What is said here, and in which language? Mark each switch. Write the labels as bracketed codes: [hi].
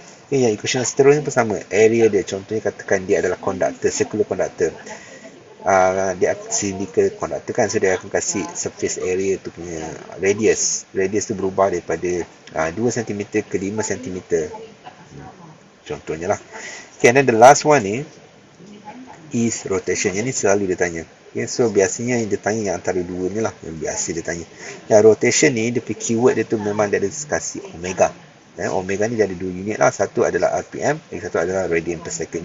[ms] Okay, yang equation seterusnya pun sama. Area dia, contohnya katakan dia adalah conductor, circular conductor. Dia cylindrical conductor kan, so dia akan kasih surface area tu punya radius. Radius tu berubah daripada 2 cm ke 5 cm. Contohnya lah. [en] Okay, and then the last one ni is rotation. [ms] Yang ni selalu dia tanya. Okay, so biasanya yang dia tanya yang antara dua ni lah yang biasa dia tanya. Yang rotation ni, dia punya keyword dia tu memang dia ada kasih omega. Omega ni dia ada 2 unit lah. Satu adalah RPM, yang satu adalah radian per second.